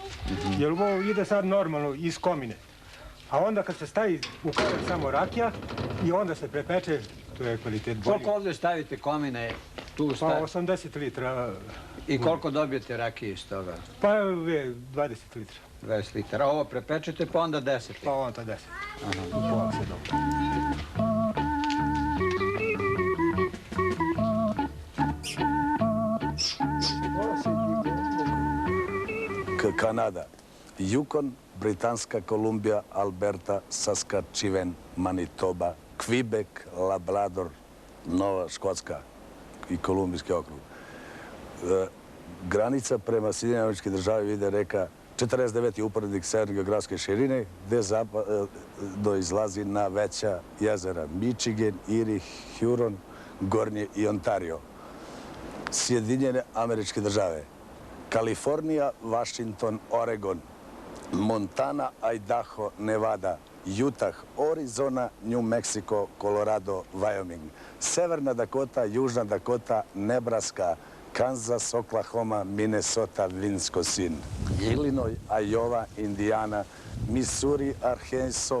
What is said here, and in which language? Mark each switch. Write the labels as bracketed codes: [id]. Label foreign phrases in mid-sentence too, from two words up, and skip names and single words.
[hr] Jer ovo ide sad normalno iz komine. A onda kad se stavi u karac samo rakija i onda se prepeče, to je kvalitet bolji. Koliko ovdje stavite komine? Tu Pa 80 litra. I koliko dobijete rakije iz toga? Pa 20 litra. 20 litara. Ovo prepečete pa onda 10 Pa litara? onda 10. U pola se dobro. [sr] Канада, Юкон, Британска Колумбија, Алберта, Саскачевен, Манитоба, Квибек, Лабрадор, Нова Шкотска и Колумбijski okrug. Granica prema Sjedinjenim Američkim Državama ide reka 49. uporednik severne geografske širine, gde zapadno izlazi na veća jezera Michigan, Erie, Huron, Gornje i Ontario. Sjedinjene Američke Države, Kalifornija, Washington, Oregon, Montana, Idaho, Nevada, Utah, Arizona, New Mexico, Colorado, Wyoming, Severna Dakota, Južna Dakota, Nebraska, Kansas, Oklahoma, Minnesota, Wisconsin, Illinois, Iowa, Indiana, Missouri, Arkansas,